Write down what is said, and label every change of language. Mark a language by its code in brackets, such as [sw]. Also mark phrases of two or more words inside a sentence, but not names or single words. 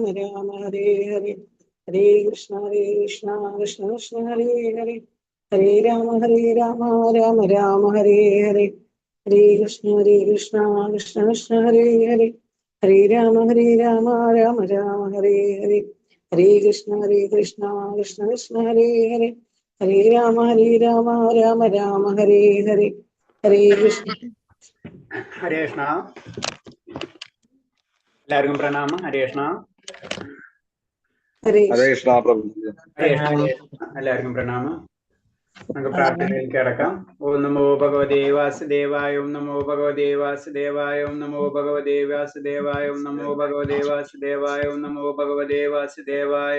[sa] രാമ ഹരേ ഹരേ ഹരേ കൃഷ്ണ കൃഷ്ണ ഹരേ ഹരേ ഹരേ രാമ രാമ ഹരേ ഹരേ ഹരേ കൃഷ്ണ കൃഷ്ണ ഹരേ ഹരേ ഹരേ രാമ രാമ ഹരേ ഹരേ ഹരേ കൃഷ്ണ കൃഷ്ണ ഹരേ ഹരേ ഹരേ രാമ രാമ ഹരേ ഹരേ ഹരേ കൃഷ്ണ. ഹരേ കൃഷ്ണ. [ml] എല്ലാവർക്കും പ്രണാമം. [sa] ഹരേ കൃഷ്ണ. [ml] ഹരേ കൃഷ്ണ പ്രഭു. എല്ലാവർക്കും പ്രണാമം. നമുക്ക് പ്രാർത്ഥനയിലേക്ക് കിടക്കാം. [sa] ഓം നമോ ഭഗവതേ വാസുദേവായ, ഓം നമോ ഭഗവതേ വാസുദേവായ, ഓം നമോ ഭഗവതേ വാസുദേവായ, ഓം നമോ ഭഗവതേ വാസുദേവായ, ഓം നമോ ഭഗവതേ വാസുദേവായ.